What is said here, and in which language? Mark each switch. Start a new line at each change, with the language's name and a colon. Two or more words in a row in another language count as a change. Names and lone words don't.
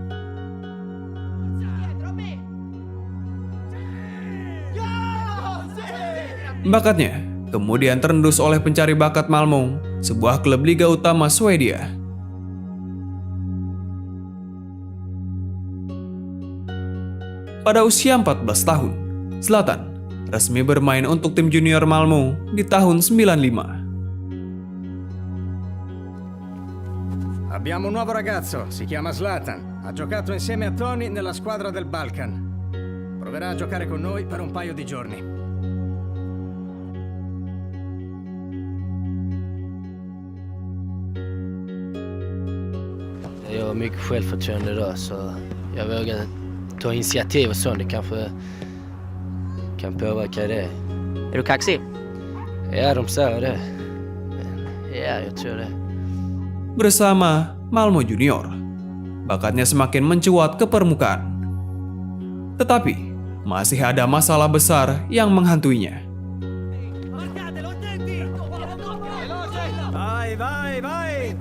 Indonesian: Bakatnya kemudian terendus oleh pencari bakat Malmö, sebuah klub liga utama Swedia. Pada usia 14 tahun, Zlatan resmi bermain untuk tim junior Malmo di tahun 95.
Italian: Abbiamo un nuovo ragazzo, si chiama Zlatan. Ha giocato insieme a Tony nella squadra del Balkan. Proverà a giocare con noi per un paio di giorni.
Swedish: Jag har mycket självförtroende idag så jag vågar ta initiativ och sånt. Det kanske kan påverka det. Är du kaxig? Ja, de säger det. Ja, jag tror det.
Indonesian: Bersama Malmo Junior, bakatnya semakin mencuat ke permukaan. Tetapi, masih ada masalah besar yang menghantuinya.
Italian: Vai, vai, vai!